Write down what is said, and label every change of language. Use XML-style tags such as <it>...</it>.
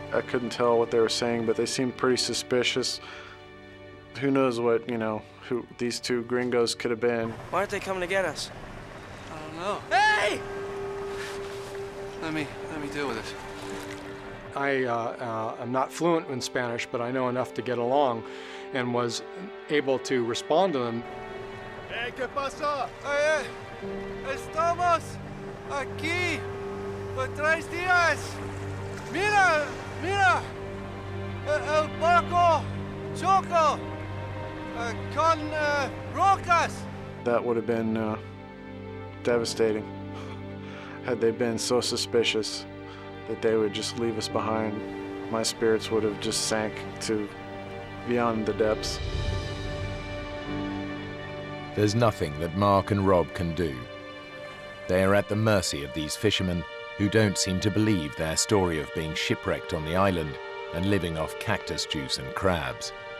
<en>I couldn't tell what they were saying, but they seemed pretty suspicious. Who knows what, who these two gringos could have been. Why aren't they coming to get us? I don't know. Hey! Let me deal with it. I'm not fluent in Spanish, but I know enough to get along and was able to respond to them.</en> <es>Hey, ¿qué pasó? Oye, estamos aquí por 3 días. Mira, mira, el barco choco con rocas.</es> <en>That would have been devastating had they been so suspicious that they would just leave us behind. My spirits would have just sank to beyond the depths. There's nothing that Mark and Rob can do. They are at the mercy of these fishermen who don't seem to believe their story of being shipwrecked on the island and living off cactus juice and crabs.</en>